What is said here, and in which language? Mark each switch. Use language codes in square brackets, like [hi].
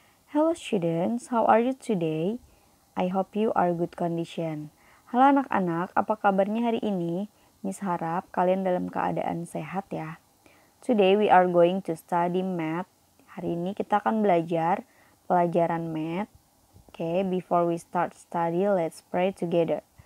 [en] Hello students, how are you today? I hope you are good condition. [id] Halo anak-anak, apa kabarnya hari ini? Miss harap kalian dalam keadaan sehat ya. [en] Today we are going to study math. [id] Hari ini kita akan belajar pelajaran math. [en] Okay, before we start study, let's pray together.